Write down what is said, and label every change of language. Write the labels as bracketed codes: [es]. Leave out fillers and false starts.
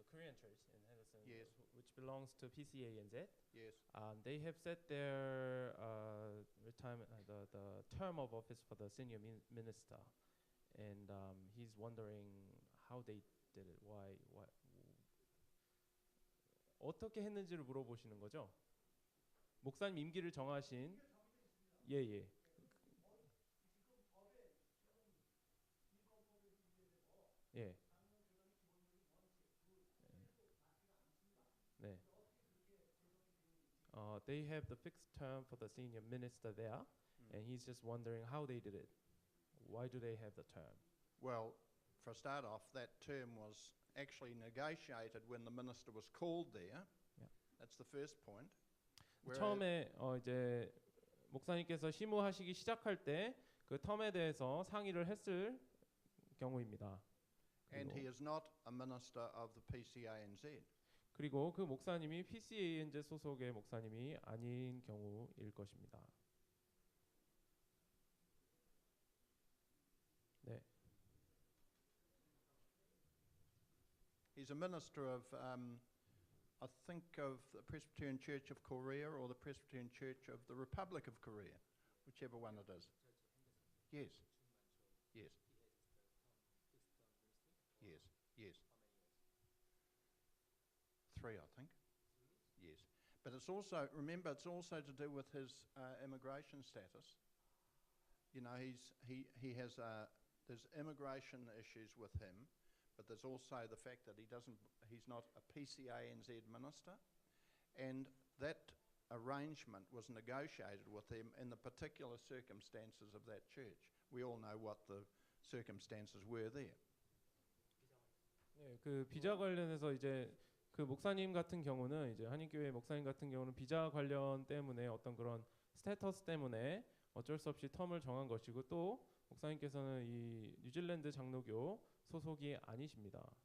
[en] the Korean church in Henderson, Yes. which belongs to PCANZ. Yes. They have set their retirement, the term of office for the senior minister, and he's wondering how they did it. Why? [ko] 어떻게 했는지를 물어보시는 거죠? 목사님 임기를 정하신 예예. 예. 네. [en] They have the fixed term for the senior minister there, and he's just wondering how they did it. Why do they have the term? Well, for a start off, that term was actually negotiated when the minister was called there. Yeah. That's the first point. [ko] 처음에 이제 목사님께서 심우하시기 시작할 때 그 텀에 대해서 상의를 했을 경우입니다. [en] And he is not a minister of the PCANZ. [ko] 그리고 그 목사님이 PCANZ 소속의 목사님이 아닌 경우일 것입니다. 네. [en] He's a minister of, I think, of the Presbyterian Church of Korea or the Presbyterian Church of the Republic of Korea, whichever one it is. Yes. Yes. Yes. Yes. 3, I think. Yes. But it's also, remember, it's also to do with his immigration status. You know, he has there's immigration issues with him, but there's also the fact that he's not a PCANZ minister, and that arrangement was negotiated with him in the particular circumstances of that church. We all know what the circumstances were there. [ko] 네, 그 비자 관련해서 이제 그 목사님 같은 경우는 이제 한인교회 목사님 같은 경우는 비자 관련 때문에 어떤 그런 스테터스 때문에 어쩔 수 없이 텀을 정한 것이고 또 목사님께서는 이 뉴질랜드 장로교 소속이 아니십니다.